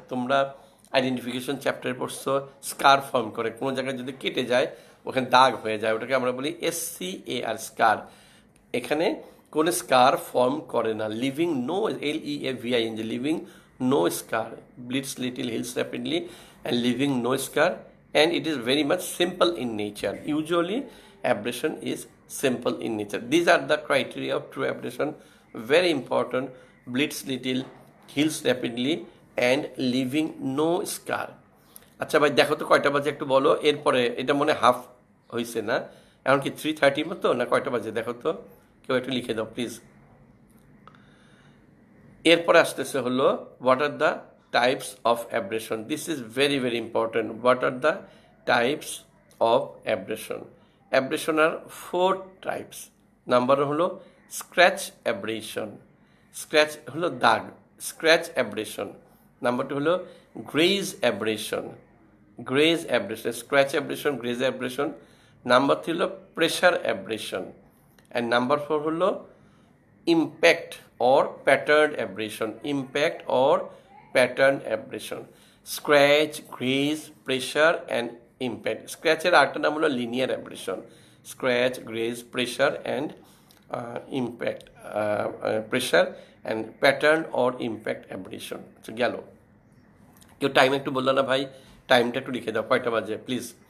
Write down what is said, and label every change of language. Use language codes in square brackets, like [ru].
[bn] তোমরা আইডেন্টিফিকেশন চ্যাপ্টারে পড়ছো, স্কার ফর্ম করে, কোনো জায়গায় যদি কেটে যায় ওখানে দাগ হয়ে যায়, ওটাকে আমরা বলি SCAR, স্কার। এখানে কোনো স্কার ফর্ম করে না, [en] Leaving no, LEAVING, leaving no scar, bleeds little, heals rapidly, and leaving no scar, and it is very much simple in nature. Usually abrasion is simple in nature. These are the criteria of true abrasion, very important: bleeds little, heals rapidly, and leaving no scar. [bn] আচ্ছা ভাই, দেখো তো কয়টা বাজে একটু বলো। এরপরে এটা মনে হাফ হয়েছে না, এখন কি 3:30 মতো না কয়টা বাজে দেখো তো, কেউ একটু লিখে দাও প্লিজ। এরপরে আসতেছে হলো [en] What are the types of abrasion. This is very very important. What are the types of abrasion? Abrasion are 4 types. Number হলো scratch abrasion, [bn] স্ক্র্যাচ হলো দাগ, [en] Scratch abrasion. Number 2 হলো graze abrasion, graze abrasion, scratch abrasion, graze abrasion. Number 3 হলো pressure abrasion, and number 4 হলো impact or patterned abrasion, impact or patterned abrasion. Scratch, graze, pressure and impact. [bn] Scratch এর আরেকটা নাম হলো linear abrasion. [en] Scratch, graze, pressure and impact, pressure and patterned or impact abrasion. [bn] আচ্ছা, গেল। কেউ time একটু বললো না ভাই, টাইমটা একটু লিখে দাও কয়টা বাজে প্লিজ।